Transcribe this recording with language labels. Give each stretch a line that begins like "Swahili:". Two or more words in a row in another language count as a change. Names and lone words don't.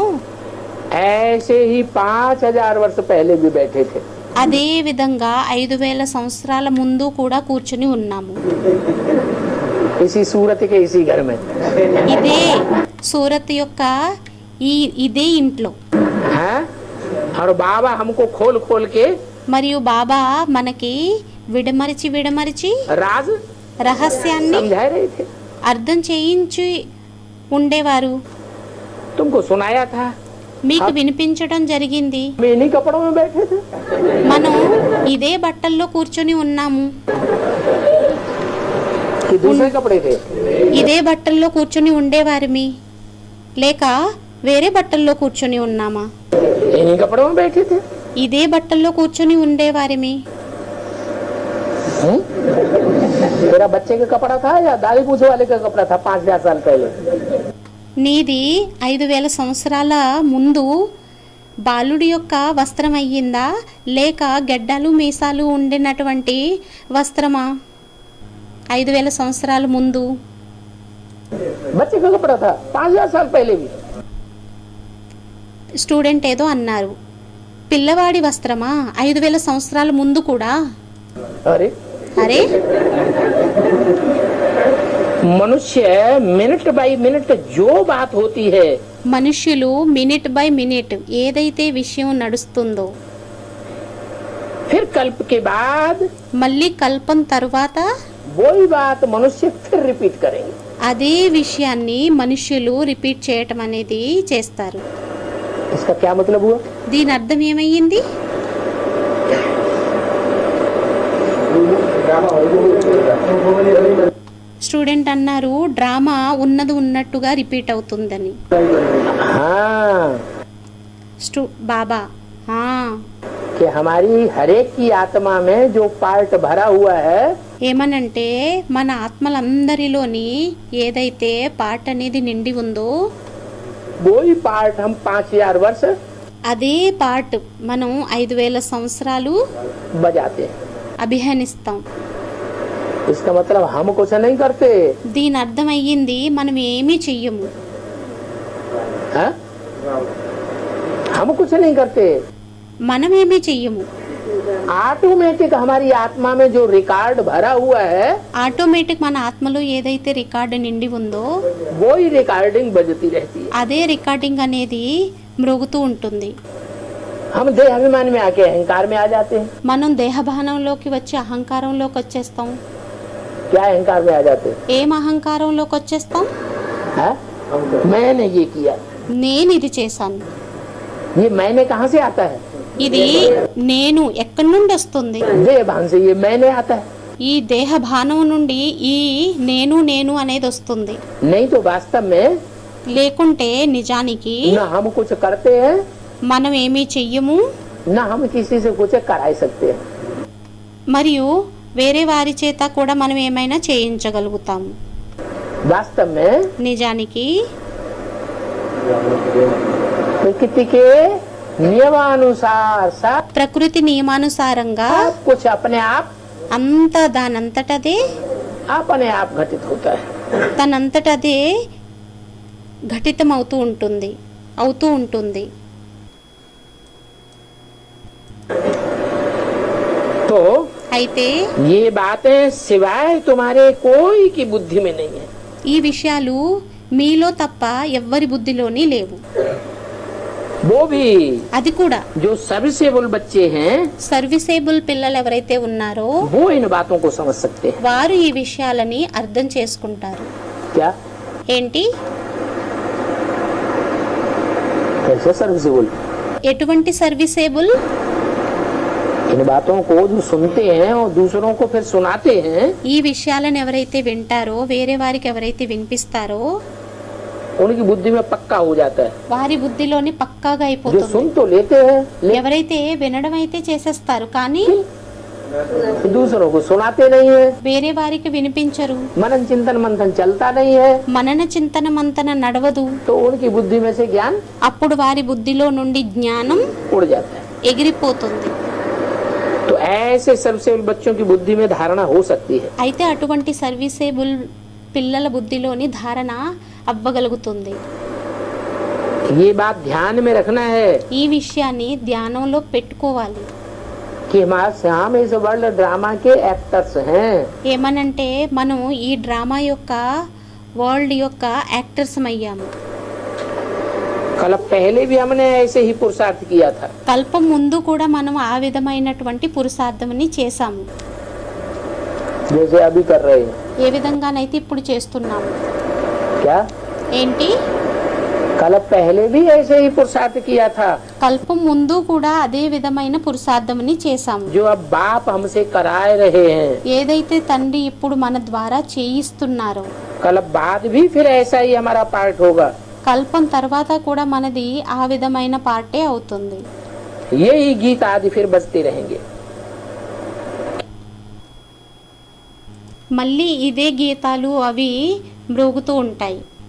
Hindi: ऐसे ही 5000 वर्ष पहले भी बैठे थे।
Telugu: అదే విధంగా 5000 సంవత్సరాల ముందు కూడా కూర్చొని ఉన్నాము.
Hindi: इसी सूरत के इसी घर में
Telugu: ఇదే సూరత్ యొక్క ఇదే ఇంట్లో.
Hindi: हाँ? और बाबा हमको खोल खोल के
Telugu: మరియు బాబా మనకి విడమర్చి
Hindi: राज
Telugu: రహస్యాన్ని
Hindi: समझा रहे थे।
Telugu: అర్థం చేయించి ఉండేవారు.
Hindi: तुमको सुनाया था,
Telugu: మీకు వినిపించడం జరిగింది.
Hindi: हम इन्हीं कपड़ों में बैठे थे।
Telugu: మనం ఇదే బట్టల్లో కూర్చొని ఉన్నాము.
Hindi: कि दूसरे कपड़े थे?
Telugu: ఇదే బట్టల్లో కూర్చొని ఉండేవారిమి లేక వేరే బట్టల్లో కూర్చొని ఉన్నామా?
Hindi: इन्हीं कपड़ों में बैठे थे।
Telugu: ఇదే బట్టల్లో కూర్చొని ఉండేవారిమి.
Hindi: तेरा बच्चे का कपड़ा था या दादी पूछे वाले का कपड़ा था 5000 साल पहले?
Telugu: నీది 5000 సంవత్సరాల ముందు బాలుడి యొక్క వస్త్రం అయ్యిందా లేక గెడ్డలు మీసాలు ఉండినటువంటి వస్త్రమా? 5000 సంవత్సరాల ముందు
Hindi: बच्चे का कपड़ा था 5000 साल पहले भी।
Telugu: స్టూడెంట్ ఏదో అన్నారు, పిల్లవాడి వస్త్రమా 5000 సంవత్సరాల ముందు కూడా?
Hindi: अरे
Telugu: అరే,
Hindi: मनुष्य
English: minute by minute
Hindi: जो बात होती है
Telugu: మనుష్యులు
English: minute by minute
Telugu: ఏదైతే విషయం నడుస్తుందో
Hindi: फिर कल्प के बाद
Telugu: మళ్ళీ కల్పం తరువాత
Hindi: वही बात मनुष्य फिर रिपीट करेंगे।
Telugu: అదే విషయాన్ని మనుష్యులు రిపీట్ చేయటం అనేది చేస్తారు.
Hindi: इसका क्या मतलब हुआ?
Telugu: దీని అర్థం ఏమయ్యింది? స్టూడెంట్ అన్నారు, డ్రామా ఉన్నది ఉన్నట్టుగా రిపీట్ అవుతుందని.
Hindi: हाँ
Telugu: బాబా
Hindi: कि हमारी हरेक की आत्मा में जो पार्ट भरा हुआ है
Telugu: ఏమనంటే మన ఆత్మలందరిలోని ఏదైతే పార్ట్ అనేది నిండి ఉందో
Hindi: वही पार्ट हम 5000 वर्ष
Telugu: అదే పార్ట్ మనం 5000 సంవత్సరాలు
Hindi: बजाते हैं।
Telugu: అభిహనిస్తాం.
Hindi: इसका मतलब हम कुछ नहीं करते।
Telugu: దీని అర్థం అయ్యింది మనం ఏమీ చెయ్యము.
Hindi: हाँ? हम कुछ नहीं करते।
Telugu: మనం ఏమీ చెయ్యము.
Hindi: ऑटोमेटिक हमारी आत्मा में जो रिकॉर्ड भरा हुआ है
Telugu: ఆటోమేటిక్ మన ఆత్మలో ఏదైతే రికార్డు నిండి ఉందో
Hindi: वो ही रिकॉर्डिंग बजती रहती है।
Telugu: అదే రికార్డింగ్ అనేది మ్రోగుతూ ఉంటుంది.
Hindi: हम देह अभिमान में आके अहंकार में आ जाते हैं।
Telugu: మనం దేహభానంలోకి వచ్చి అహంకారంలోకి వచ్చేస్తాం.
Hindi: क्या अहंकार में आ जाते हैं?
Telugu: ఏం అహంకారంలోకి వచ్చేస్తాం?
Hindi: हाँ? मैंने ये किया,
Telugu: నేను ఇది చేశాను.
Hindi: ये मैंने कहाँ से आता है?
Telugu: ఇది నేను ఎక్కడి నుండి వస్తుంది?
Hindi: देह भान से ये मैंने आता है।
Telugu: ఈ దేహ భానం నుండి ఈ నేను అనేది వస్తుంది.
Hindi: नहीं तो वास्तव में
Telugu: లేకుంటే నిజానికి
Hindi: न हम कुछ करते हैं
Telugu: మనం ఏమీ చెయ్యము,
Hindi: ना हम किसी से कुछ करा सकते हैं।
Telugu: మరియు వేరే వారి చేత కూడా మనం ఏమైనా చేయించగలుగుతాము.
Hindi: वास्तव में
Telugu: నిజానికి
Hindi: प्रकृति के नियमानुसार सब
Telugu: ప్రకృతి నియమానుసారంగా
Hindi: कुछ अपने आप
Telugu: అంతా దానంతటదే
Hindi: अपने आप घटित होता है।
Telugu: తనంతటదే ఘటితం అవుతూ ఉంటుంది.
Hindi: तो
Telugu: అయితే
Hindi: ये बातें सिवाय तुम्हारे कोई की बुद्धि में नहीं है।
Telugu: ఈ విషయాలు మీలో తప్ప ఎవ్వరి బుద్ధిలోని లేవు.
Hindi: वो भी
Telugu: అది కూడా
Hindi: जो सर्विसेबल बच्चे हैं
Telugu: సర్వీసేబుల్ పిల్లలు ఎవరైతే ఉన్నారో
Hindi: वो इन बातों को समझ सकते हैं।
Telugu: వారు ఈ విషయాలని అర్థం చేసుకుంటారు.
Hindi: क्या
Telugu: ఏంటి?
Hindi: कैसे सर्विसेबल?
Telugu: ఎటువంటి సర్వీసేబుల్?
Hindi: इन बातों को जो सुनते हैं और दूसरों को फिर सुनाते हैं,
Telugu: ఈ విషయాలను ఎవరైతే వింటారో వేరే వారికి ఎవరైతే వినిపిస్తారో
Hindi: उनकी बुद्धि में पक्का हो जाता है।
Telugu: వారి బుద్ధిలోని పక్కాగా
Hindi: जो
Telugu: అయిపోతుంది.
Hindi: सुन तो लेते हैं
Telugu: ఎవరైతే వినడం అయితే చేసేస్తారు కానీ
Hindi: दूसरों को सुनाते नहीं है।
Telugu: వేరే వారికి వినిపించరు.
Hindi: मनन चिंतन मंथन चलता नहीं है,
Telugu: మనన చింతన మంతన నడవదు.
Hindi: तो उनकी बुद्धि में से ज्ञान
Telugu: అప్పుడు వారి బుద్ధిలో నుండి జ్ఞానం
Hindi: उड़ जाता है।
Telugu: ఎగిరిపోతుంది.
Hindi: तो ऐसे सर्विसेबल बच्चों की बुद्धि में धारणा हो सकती है।
Telugu: అయితే అటువంటి సర్వీసేబుల్ పిల్లల బుద్ధిలోని ధారణ అవ్వగలుగుతుంది.
Hindi: ये बात ध्यान में रखना है
Telugu: ఈ విషయాన్ని ధ్యానంలో పెట్టుకోవాలి.
Hindi: कि हम इस
English: world drama
Hindi: के एक्टर्स हैं।
Telugu: ఏమనంటే మనం ఈ డ్రామా యొక్క వరల్డ్ యొక్క యాక్టర్స్ అయ్యాము.
Hindi: कल पहले भी हमने ऐसे ही पुरुषार्थ किया था।
Telugu: కల్పం ముందు కూడా మనం ఆ విధమైనటువంటి పురుషార్థమని చేశాము.
Hindi: जैसे अभी कर रहे हैं।
Telugu: ఏ విధంగానైతే ఇప్పుడు చేస్తున్నాము.
Hindi: क्या
Telugu: ఏంటి?
Hindi: कल पहले भी ऐसे ही पुरुषार्थ किया था।
Telugu: కల్పం ముందు కూడా అదే విధమైన పురుషార్థమని చేశాము.
Hindi: जो अब बाप हमसे कराए रहे हैं,
Telugu: ఏదైతే తండ్రి ఇప్పుడు మన ద్వారా చేయిస్తున్నారో
Hindi: कल बाद भी फिर ऐसा ही हमारा पार्ट होगा।
Telugu: కల్పం తర్వాత కూడా మనది ఆ విధమైన పార్టే అవుతుంది.
Hindi: यही गीत आदि फिर बजते रहेंगे।
Telugu: మళ్ళీ ఇదే గీతాలు అవి మ్రోగుతూ ఉంటాయి.